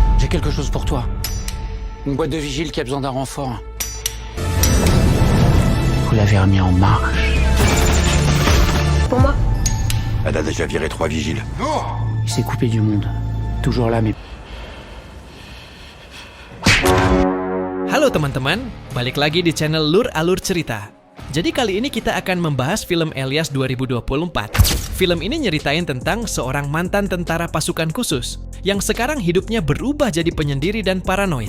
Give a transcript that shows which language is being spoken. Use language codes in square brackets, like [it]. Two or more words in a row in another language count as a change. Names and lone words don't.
[fr] quelque chose pour toi. Une boîte de vigile qui a besoin d'un renfort. Vous l'avez remis en marche. Pour moi. Elle a déjà viré 3 vigiles. Il s'est coupé du monde. Toujours là, mais... [id] Halo teman-teman, balik lagi di channel Lur Alur Cerita. Jadi kali ini kita akan membahas film Elias 2024. Film ini nyeritain tentang seorang mantan tentara pasukan khusus yang sekarang hidupnya berubah jadi penyendiri dan paranoid.